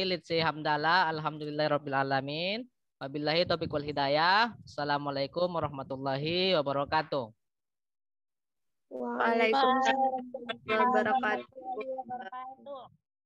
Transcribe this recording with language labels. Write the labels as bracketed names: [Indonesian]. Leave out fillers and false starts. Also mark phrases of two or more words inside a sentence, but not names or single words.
[English] Let's say hamdalah, [Arabic] الحمد لله رب العالمين. وبالله التوفيق والهداية. السلام عليكم ورحمة الله وبركاته. وعليكم السلام ورحمة الله وبركاته.